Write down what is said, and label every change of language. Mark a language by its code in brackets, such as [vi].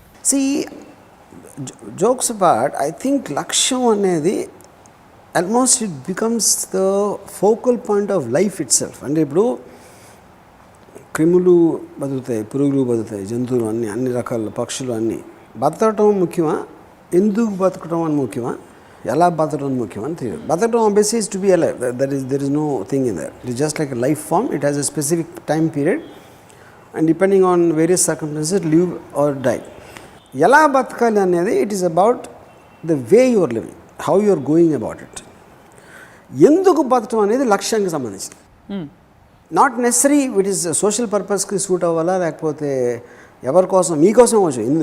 [en] see, jokes apart, I think [te] లక్ష్యం అనేది [en] Almost it becomes the focal point of life itself. [te] అంటే ఇప్పుడు క్రిములు బతుకుతాయి, పురుగులు బతుకుతాయి, జంతువులు అన్ని రకాల పక్షులు అన్నీ. బతకటం ముఖ్యమా, ఎందుకు బతకటం అని ముఖ్యమా, ఎలా బతకడం ముఖ్యం అని తెలియదు. [en] బతకడం obviously is to be alive. There is no thing in there. It is just like a life form. It has a specific time period and depending on various circumstances live or die. [te] ఎలా బతకాలి అనేది [en] it is about the way you are living, how you are going about it. [te] ఎందుకు బతకడం అనేది లక్ష్యానికి సంబంధించింది. [en] not necessary it is social పర్పస్కి suit [te] అవ్వాలా, లేకపోతే ఎవరి కోసం, మీకోసం అవ్వచ్చు.